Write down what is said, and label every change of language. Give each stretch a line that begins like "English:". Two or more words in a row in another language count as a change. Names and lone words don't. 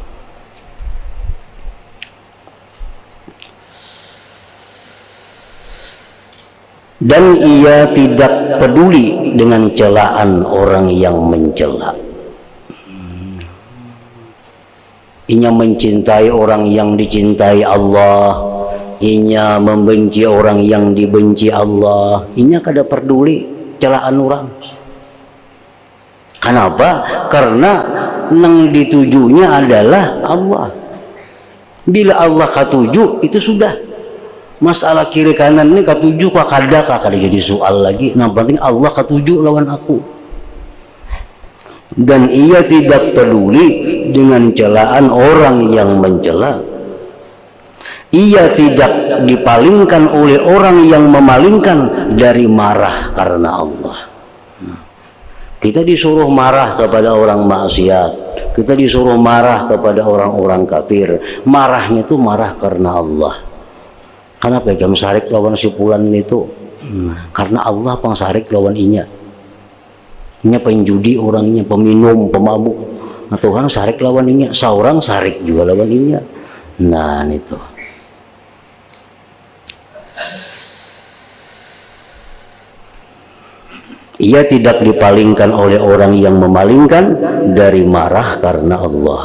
Indonesian: Dan ia tidak peduli dengan celaan orang yang mencela. Inya mencintai orang yang dicintai Allah, inya membenci orang yang dibenci Allah.
Banjar: Inya kada peduli celaan orang.
Indonesian: Kenapa? Karena yang ditujunya adalah Allah.
Banjar: Bila Allah katuju, itu sudah. Masalah kiri kanan ini katuju kah kada jadi soal lagi. Nah, penting Allah katuju lawan aku.
Indonesian: Dan ia tidak peduli dengan celaan orang yang mencela. Ia tidak dipalingkan oleh orang yang memalingkan dari marah karena Allah. Kita disuruh marah kepada orang maksiat, kita disuruh marah kepada orang-orang kafir. Marahnya itu marah karena Allah.
Banjar: Karena pegang sarik lawan si Fulan itu, karena Allah pengsarik lawan inya. Inya penjudi orangnya, peminum, pemabuk. Nah Tuhan sarik lawan inya, seorang sarik juga lawan inya.
Indonesian: Nah itu. Ia tidak dipalingkan oleh orang yang memalingkan dari marah karena Allah.